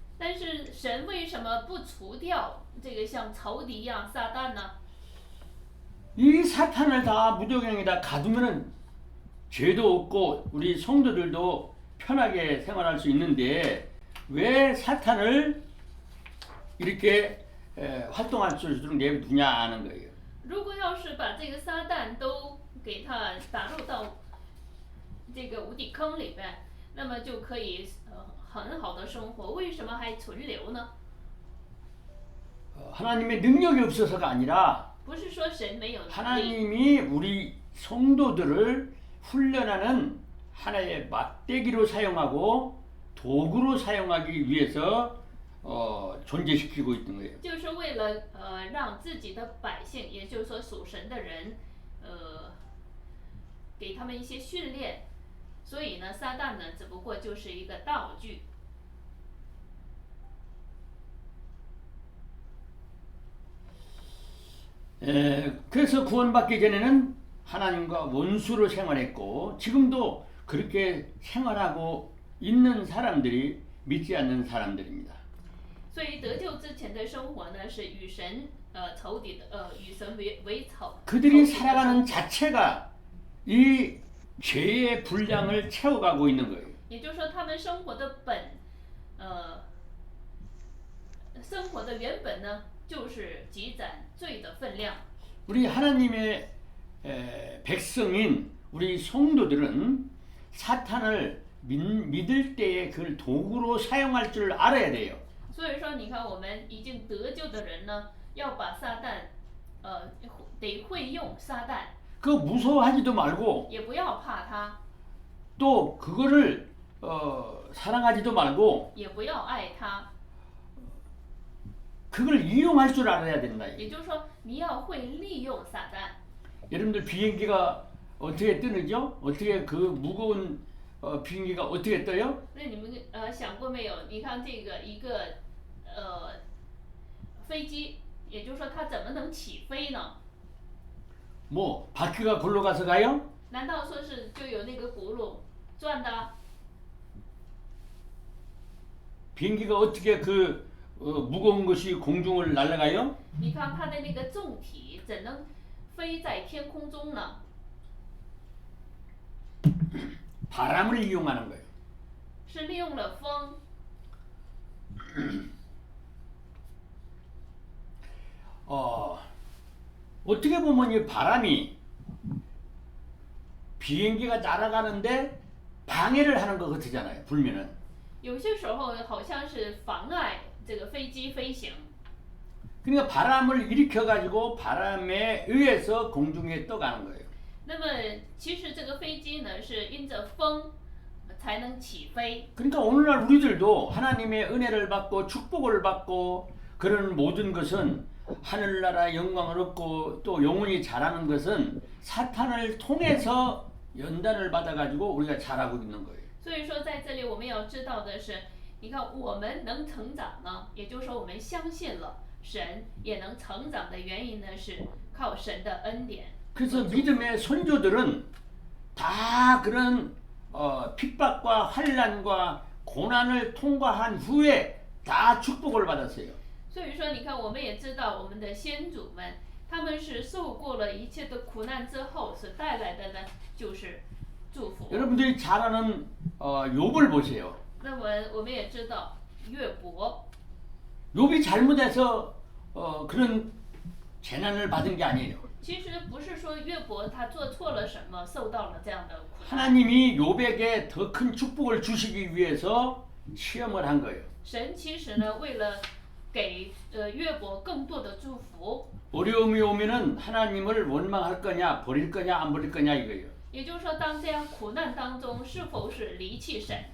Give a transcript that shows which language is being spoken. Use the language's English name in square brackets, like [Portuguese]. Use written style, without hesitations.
[Chinese] 但是神为什么不除掉这个像仇敌一样撒旦呢？ [Korean] 이 사탄을 다 무적행에다 가두면은 죄도 없고 우리 성도들도 편하게 생활할 수 있는데 왜 사탄을 이렇게 활동할 수 있도록 내두냐 하는 거예요. [Chinese] 如果要是把这个撒旦都给他打入到这个无底坑里边，那么就可以很好的生活，为什么还存留呢？ [Korean] 하나님의 능력이 없어서가 아니라 [Chinese] 不是说神没有能力， [Korean] 하나님이 우리 성도들을 훈련하는 하나의 막대기로 사용하고 도구로 사용하기 위해서 존재시키고 있는 거예요. [Chinese] 就是为了让自己的百姓，也就是说属神的人，给他们一些训练。所以呢，撒旦呢只不过就是一个道具。 [Korean] 그래서 구원받기 전에는 하나님과 원수로 생활했고 지금도 그렇게 생활하고 있는 사람들이 믿지 않는 사람들입니다. [Chinese] 所以得救之前的生活呢，是与神仇敌的，与神为仇。 [Korean] 그들이 살아가는 자체가 이 죄의 분량을 채워가고 있는 거예요. [Chinese] 也就是说，他们生活的生活的原本呢，就是积攒罪的分量。 [Korean] 우리 하나님의 백성인 우리 성도들은 사탄을 믿을 때에 그걸 도구로 사용할 줄 알아야 돼요. [Chinese] 所以说，你看我们已经得救的人呢，要把撒旦，得会用撒旦， [Korean] 그 무서워하지도 말고 [Chinese] 也不要怕他， [Korean] 또 그거를 사랑하지도 말고 [Chinese] 也不要爱他。 [Korean] 그걸 이용할 줄 알아야 된다. [Chinese] 也就是说，你要会利用撒旦。 [Korean] 여러분들 비행기가 어떻게 뜨는죠? 어떻게 그 무거운 비행기가 어떻게 떠요? [Chinese] 那你们想过没有？你看这个一个飞机，也就是说它怎么能起飞呢？ [Korean] 뭐 바퀴가 굴러가서 가요? [Chinese] 难道说是就有那个轱辘转的？ [Korean] 비행기가 어떻게 그 무거운 것이 공중을 날아가요? [Chinese] 你看它的那个重体怎能飞在天空中呢？ [Korean] 바람을 이용하는 거예요. [Chinese] 是利用了风。 [Korean] 어떻게 보면 이 바람이 비행기가 날아가는데 방해를 하는 것 같잖아요. 불면은. [Chinese] 有些时候好像是妨碍这个飞机飞行。 [Korean] 그러니까 바람을 일으켜 가지고 바람에 의해서 공중에 떠가는 거예요. [Chinese] 那么其实这个飞机呢，是因着风才能起飞。 [Korean] 그러니까 오늘날 우리들도 하나님의 은혜를 받고 축복을 받고 그런 모든 것은 하늘나라 영광을 얻고 또 영혼이 자라는 것은 사탄을 통해서 연단을 받아가지고 우리가 자라고 있는 거예요. [Chinese] 所以说，在这里我们要知道的是，你看我们能成长呢，也就是说我们相信了神也能成长的原因呢，是靠神的恩典。 [Korean] 그래서 믿음의 선조들은 다 그런 핍박과 환난과 고난을 통과한 후에 다 축복을 받았어요. [Chinese] 所以说，你看，我们也知道我们的先祖们，他们是受过了一切的苦难之后，所带来的呢，就是祝福。 [Korean] 여러분들이 잘 아는 욥을 보세요. [Chinese] 那么我们也知道约伯， [Korean] 욥이 잘못해서 그런 재난을 받은 게 아니에요. [Chinese] 其实不是说约伯他做错了什么，受到了这样的苦难。 [Korean] 하나님이 욥에게 더 큰 축복을 주시기 위해서 시험을 한 거예요. [Chinese] 神其实呢，为了给约伯更多的祝福， [Korean] 어려움이 오면은 하나님을 원망할 거냐, 버릴 거냐, 안 버릴 거냐 이거예요. [Chinese] 也就是说，当这样苦难当中，是否是离弃神？